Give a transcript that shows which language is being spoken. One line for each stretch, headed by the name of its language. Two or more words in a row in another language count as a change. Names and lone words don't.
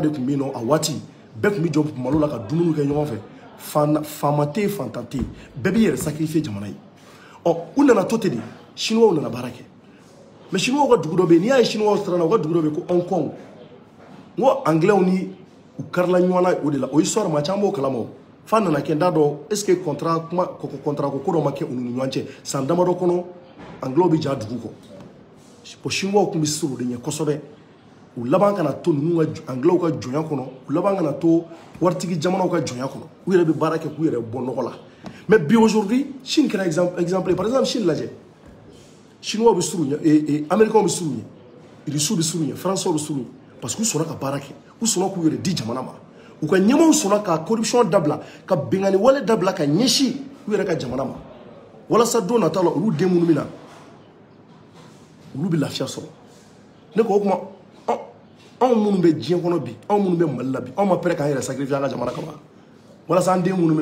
Bambara: de tun bɛ yen nɔ a waati bɛɛ tun bɛ jɔ malo la ka dumuni kɛ ɲɔgɔn fɛ faama tɛ yen fantan tɛ yen bɛɛ bɛ yɛrɛ sacrifier jamana ye u nana to ten de Chinois nana baara kɛ mais Chinois ka dugu dɔ bɛ yen n'i y'a ye Chinois siranna u ka dugu dɔ bɛ yen ko Hong Kong n ko anglais ni u karila ɲɔgɔn na o de la o histoire maa caman b'o kalama f'a nana kɛ n t'a dɔn
French: est ce que
Bambara: contrat ko dɔ ma kɛ u ni ɲɔgɔn cɛ san damadɔ kɔnɔ anglais bɛ ja dugu kɔ bon Chinois tun bɛ siran o de ɲɛ kosɛbɛ u laban kana to ninnu ka anglais ka jɔnya kɔnɔ u laban kana to waritigi jamanaw ka jɔnya kɔnɔ u yɛrɛ bɛ baara kɛ k'u yɛrɛ bɔ nɔgɔ la mais bi aujourd'hui Chine kɛra
French: exemple par exemple
Bambara: Chine lajɛ Chinois bɛ siran u ɲɛ Américains bɛ siran u ɲɛ Russiens bɛ siran u ɲɛ Français bɛ siran u ɲɛ
French: parce que
Bambara: u sɔnna ka baara kɛ u sɔnna k'u yɛrɛ di jamana ma u ka ɲɛmaaw sɔnna ka corruption dabila ka bɛnkanni wale dabila ka ɲɛsin u yɛrɛ ka jamana ma walasa don nata la olu den minnu bɛ na olu bɛ lafiya sɔrɔ ne ko o kuma anw minnu bɛ diɲɛ kɔnɔ bi anw minnu bɛ Mali la bi anw ma pɛrɛ k'an yɛrɛ sacrifier an ka jamana kama walasa an den minnu bɛ